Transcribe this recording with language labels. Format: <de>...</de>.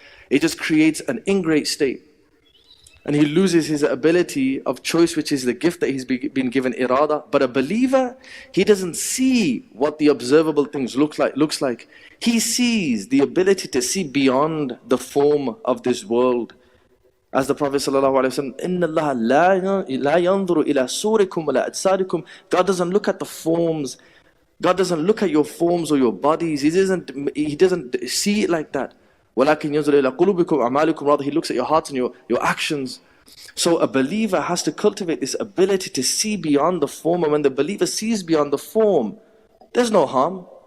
<en>It just creates an ingrate state. And he loses his ability of choice, which is the gift that he's been given, irada. But a believer, he doesn't see what the observable things looks like. He sees the ability to see beyond the form of this world. As the Prophet ﷺ,</en> <ar>إِنَّ اللَّهَ لَا يَنْظُرُ إِلَى صُورِكُمْ وَلَا أَجْسَادِكُمْ.</ar> <en>God doesn't look at the forms. God doesn't look at your forms or your bodies. He doesn't see it like that.</en> <ar>وَلَكِنْ يَنْظُرُ إِلَى قُلُوبِكُمْ أَعْمَالِكُمْ.</ar> <en>Rather, He looks at your hearts and your actions. So a believer has to cultivate this ability to see beyond the form, and when the believer sees beyond the form, there's no harm.</en>